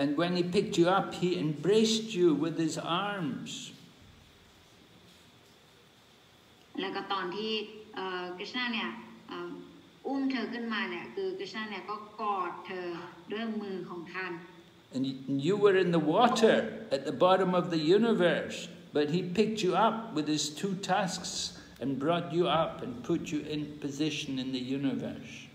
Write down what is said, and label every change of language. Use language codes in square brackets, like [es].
[en] And when he picked you up, he embraced you with his arms. [th] แล้วก็ตอนที่กฤษณะเนี่ยอุ้มเธอขึ้นมาเนี่ยคือกฤษณะเนี่ยก็กอดเธอด้วยมือของท่าน [en] And you were in the water at the bottom of the universe, but he picked you up with his two tusks and brought you up and put you in position in the universe.